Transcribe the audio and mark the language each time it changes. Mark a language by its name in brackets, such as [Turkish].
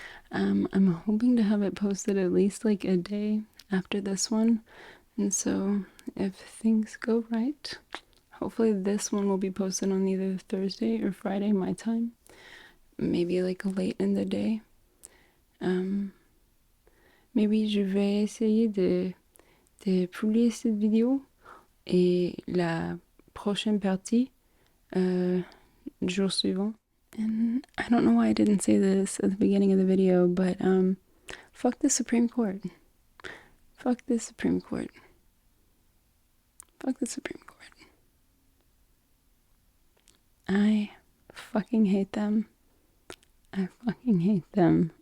[English] I'm hoping to have it posted at least like a day after this one, and so if things go right, hopefully this one will be posted on either Thursday or Friday my time, maybe like late in the day. [French] Maybe je vais essayer de publier cette vidéo et la prochaine partie le jour suivant. [English] And I don't know why I didn't say this at the beginning of the video, but fuck the Supreme Court. Fuck the Supreme Court. Fuck the Supreme Court. I fucking hate them. I fucking hate them.